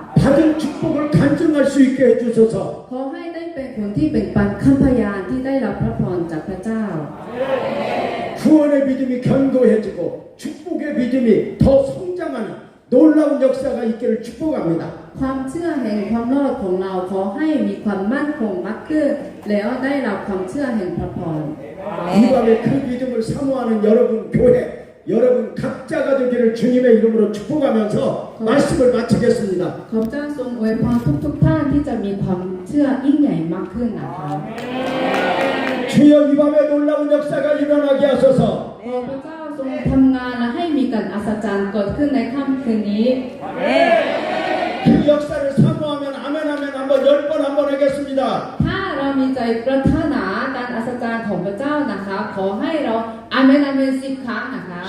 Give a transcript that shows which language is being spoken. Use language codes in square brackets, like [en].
[ko] 받은 축복을 간증할 수 있게 해주소서. [th] ขอให้ได้เป็นคนที่เป็นปันคำพยานที่ได้รับพระพรจากพระเจ้า [ko] 구원의 믿음이 견고해지고 축복의 믿음이 더 성장하는 놀라운 역사가 있기를 축복합니다. [th] ความเชื่อแห่งความรอดของเราขอให้มีความมั่นคงมากขึ้นแล้วได้รับความเชื่อแห่งพระพร [ko] 이 밤에 그 믿음을 사모하는 여러분 교회 여러분 각자가 되기를 주님의 이름으로 축복하면서 말씀을 마치겠습니다. [th] ขอพระเจ้าทรงอวยพรทุกท่านที่จะมีความเชื่อยิ่งใหญ่มากขึ้นนะคะ [ko] 주여 이 밤에 놀라운 역사가 일어나게 하소서. [th] ขอพระเจ้าทรงทำงานและให้มีการอัศจรรย์เกิดขึ้นในค่ำคืนนี้ [ko] 그 역사를 사모하면 아멘 아멘 한번 10번 한번 하겠습니다. [th] ถ้าเรามีใจปรารถนาการอัศจรรย์ของพระเจ้านะคะขอให้เราอาเมนอาเมน10 ครั้งนะคะ